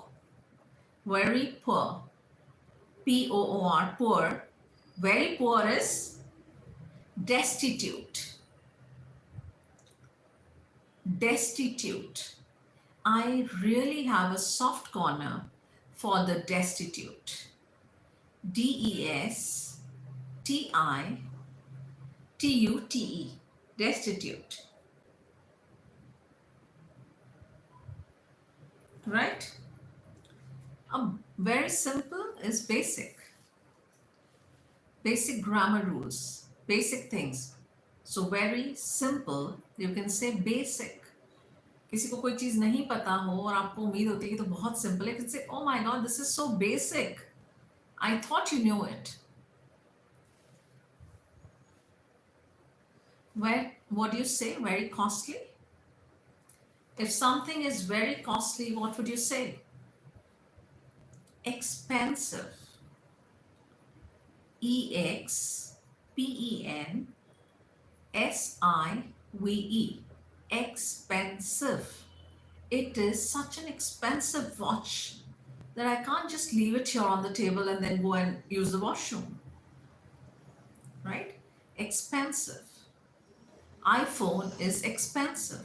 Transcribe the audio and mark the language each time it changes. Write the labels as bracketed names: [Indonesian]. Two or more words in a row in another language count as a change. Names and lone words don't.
[English] Very poor. P-O-O-R, poor. Very poor is destitute. Destitute. I really have a soft corner for the destitute. D-E-S-T-I-T-U-T-E. Destitute. Right? Very simple is basic. Basic grammar rules. Basic things. So very simple, you can say basic. [Hindi] किसी को कोई चीज नहीं पता हो और आपको उम्मीद होती है कि तो बहुत सिंपल है, [English] you can say, oh my god, this is so basic. I thought you knew it. What do you say? Very costly. If something is very costly, what would you say? Expensive. E-X-P-E-N-S-I-V-E. Expensive. It is such an expensive watch that I can't just leave it here on the table and then go and use the washroom. Right? Expensive. iPhone is expensive.